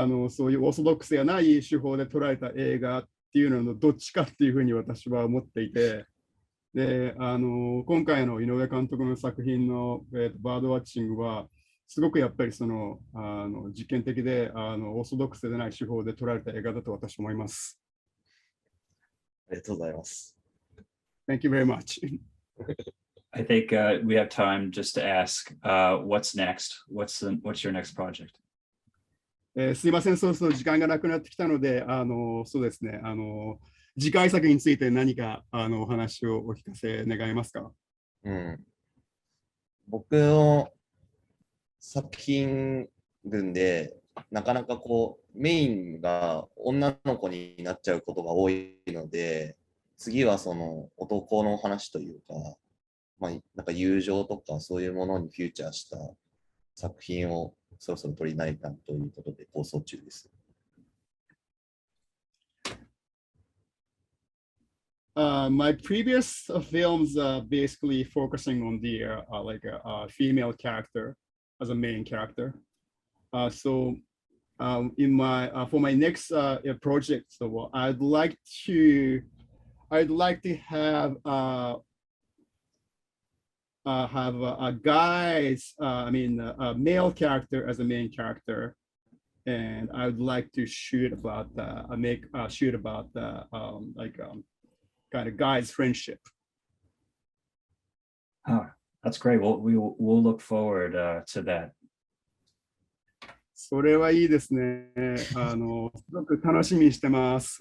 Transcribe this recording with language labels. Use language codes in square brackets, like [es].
[ja] そういうオーソドックスやない手法で撮られた映画っていうののどっちかっていうふうに私は思っていて、で、今回の井上監督の作品の、バードウォッチングは、すごくやっぱりその実験的でオーソドックスでない手法で撮られた映画だと私は思います。ありがとうございます。 [en] Thank you very much. I think we have time just to ask, what's next? What's your next project? [ja] すいません、そうそう時間がなくなってきたので、そうですね、次回作について何かお話をお聞かせ願えますか。僕の作品群で、なかなかこう、メインが女の子になっちゃうことが多いので、次はその男の話というか、まあ、なんか友情とかそういうものにフューチャーした作品をそろそろ撮りないかということで構想中です。 [en] My previous films basically focusing on the like a female character as a main character. So in my for my next project, so I'd like to have a guy's I mean a male character as a main character, and I would like to shoot about shoot about like kind of guy's friendship. Oh, that's great. We'll look forward to that. [ja] それはいいですね。すごく楽しみにしてます。